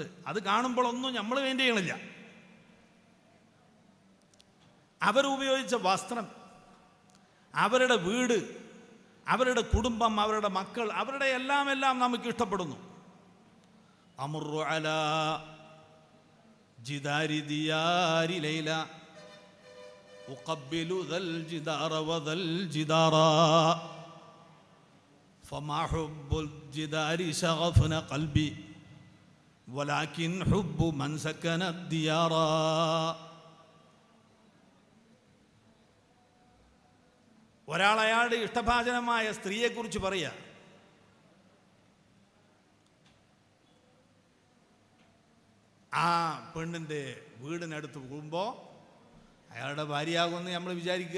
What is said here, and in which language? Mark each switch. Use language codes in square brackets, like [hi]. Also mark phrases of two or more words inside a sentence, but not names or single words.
[ml] അത് കാണുമ്പോഴൊന്നും നമ്മൾ വേണ്ടി ചെയ്യണില്ല. അവരുപയോഗിച്ച വസ്ത്രം, അവരുടെ വീട്, അവരുടെ കുടുംബം, അവരുടെ മക്കൾ, അവരുടെ എല്ലാം നമുക്ക് ഇഷ്ടപ്പെടുന്നു. [ar] أمر على جدار ديار ليلى أقبل ذا الجدار وذا الجدار فما حب الجدار شغفنا قلبي ولكن حب من سكن الديار. [ml] ഒരാൾ അയാളുടെ ഇഷ്ടഭാജനമായ സ്ത്രീയെക്കുറിച്ച് പറയുക, ആ പെണ്ണിൻ്റെ വീടിനടുത്ത് പോകുമ്പോൾ അയാളുടെ ഭാര്യയാകുമെന്ന് നമ്മൾ വിചാരിക്കുക.